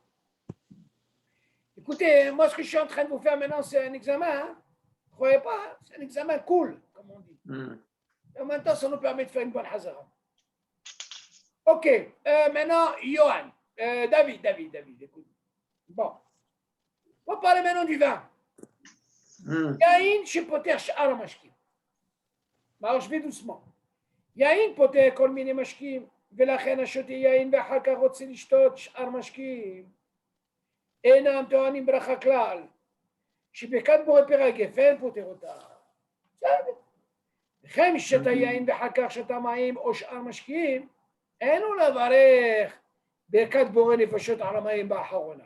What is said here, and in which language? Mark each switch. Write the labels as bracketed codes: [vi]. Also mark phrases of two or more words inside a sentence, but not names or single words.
[fr] Écoutez, moi, ce que je suis en train de vous faire maintenant, c'est un examen. Hein? Ne croyez pas, hein? C'est un examen cool, comme on dit. Et en même temps, ça nous permet de faire une bonne hazara. Ok. Maintenant, Johan. David, écoute. Bon. On va parler maintenant du vin. [he] יין, שפוטר שאר משקים. [fr] Alors, je vais doucement. [he] יין פותר כל מיני משקים, ולכן השותה יין ואחר כך רוצה לשתות שאר משקים. אינם טוענים ברכה כלל, שברכת בורא פרא גפן פותר אותה. בסדר. וכן שתה יין ואחר כך שתה מים או שאר משקים, אין הוא לברך ברכת בורא נפשות על המים באחרונה.